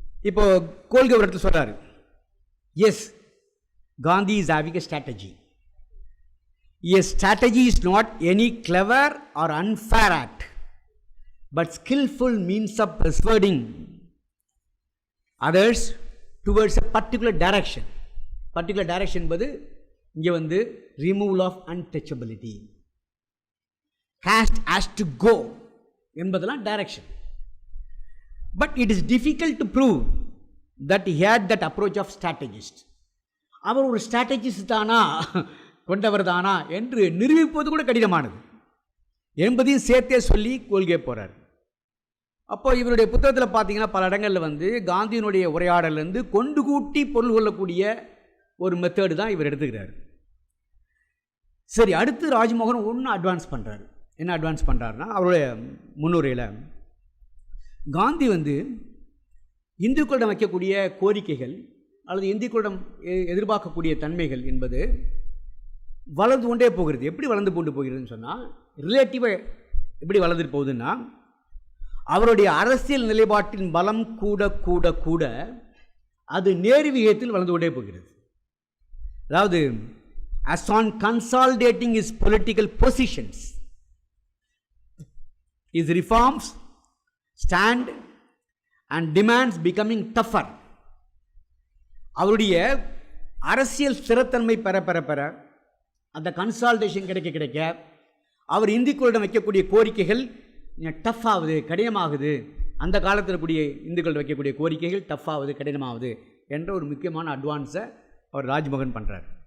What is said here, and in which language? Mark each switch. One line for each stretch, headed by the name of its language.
Tamil: இப்போ கோல்கே அவர்கள் சொல்றாரு,
English: Yes, Gandhi is having a strategy. A strategy is not any clever or unfair act, but skillful means of persuading others towards a particular direction. Particular direction
Tamil: என்பது இங்கே
English: removal of untouchability. Caste has to go
Tamil: என்பதெல்லாம்
English: direction. But it is difficult to prove that he had that approach of strategist.
Tamil: அவர் ஒரு strategist தானா, கொண்டவர் தானா என்று நிரூபிப்பது கூட கடினமானது என்பதையும் சேர்த்தே சொல்லி கொள்கை போகிறார். அப்போ இவருடைய புத்தகத்தில் பார்த்தீங்கன்னா பல இடங்களில் காந்தியினுடைய உரையாடலேருந்து கொண்டு கூட்டி பொருள் கொள்ளக்கூடிய ஒரு மெத்தேடு தான் இவர் எடுத்துக்கிறார். சரி, அடுத்து ராஜ்மோகன் ஒன்று அட்வான்ஸ் பண்ணுறாரு. என்ன அட்வான்ஸ் பண்ணுறாருன்னா, அவருடைய முன்னுரையில் காந்தி இந்துக்களிடம் வைக்கக்கூடிய கோரிக்கைகள் அல்லது இந்துக்களிடம் எதிர்பார்க்கக்கூடிய தன்மைகள் என்பது வளர்ந்து கொண்டே போகிறது. எப்படி வளர்ந்து கொண்டு போகிறதுன்னு சொன்னால், ரிலேட்டிவாக எப்படி வளர்ந்துட்டு போகுதுன்னா, அவருடைய அரசியல் நிலைப்பாட்டின் பலம் கூட கூட கூட அது நேர் விகிதத்தில் வளர்ந்து கொண்டே போகிறது. அதாவது
English: as on consolidating his political positions, his reforms stand and demands becoming tougher.
Tamil: அவருடைய அரசியல் ஸ்திரத்தன்மை பெற பெற பெற அந்த கன்சால்டேஷன் கிடைக்க கிடைக்க அவர் இந்துக்களிடம் வைக்கக்கூடிய கோரிக்கைகள் டஃப் ஆகுது, கடினமாகுது. அந்த காலத்தில் கூடிய இந்துக்கள் வைக்கக்கூடிய கோரிக்கைகள் டஃப் ஆகுது, கடினமாகுது என்ற ஒரு முக்கியமான அட்வான்ஸை அவர் ராஜ்மோகன் பண்ணுறார்.